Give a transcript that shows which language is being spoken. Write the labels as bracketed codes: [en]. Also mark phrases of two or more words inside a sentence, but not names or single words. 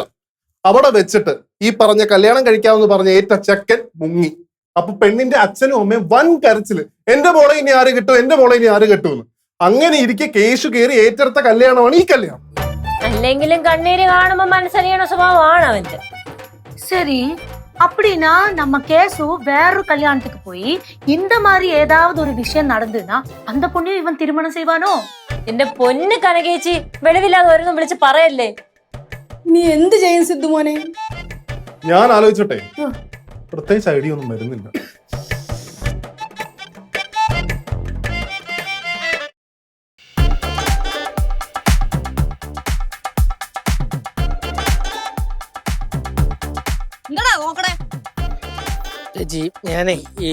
[ml] അവിടെ വെച്ചിട്ട് ഈ പറഞ്ഞ കല്യാണം കഴിക്കാമെന്ന് പറഞ്ഞ ഏറ്റ ചെക്കൻ മുങ്ങി. അപ്പൊ പെണ്ണിന്റെ അച്ഛനും അമ്മയും വൻ കരച്ചില്, എന്റെ മോളെ ഇനി ആര് കിട്ടും, എന്റെ മോളെ ഇനി ആര് കിട്ടുമെന്ന്. അങ്ങനെ ഇരിക്കെ കേശു കയറി ഏറ്റെടുത്ത കല്യാണമാണ് ഈ കല്യാണം. അല്ലെങ്കിലും കണ്ണീര് കാണുമ്പോ മനസ്സറിയണ സ്വഭാവമാണ് അവന്റെ. [ta] சரி, அப்படின்னா நம்ம கேசு வேறொரு கல்யாணத்துக்கு போய் இந்த மாதிரி ஏதாவது ஒரு விஷயம் நடந்ததுன்னா அந்த பொண்ணையும் இவன் திருமணம் செய்வானோ? [ml] എന്റെ പൊന്ന് കനകേച്ചി, വെളിവില്ലാതെ ഓരോന്നും വിളിച്ച് പറയല്ലേ. നീ എന്ത് ചെയ്യും സിദ്ധു മോനെ? ഞാൻ ആലോചിച്ചോട്ടെ, പ്രത്യേകിച്ച് ഐഡിയ ഒന്നും വരുന്നില്ല. ഞാനേ ഈ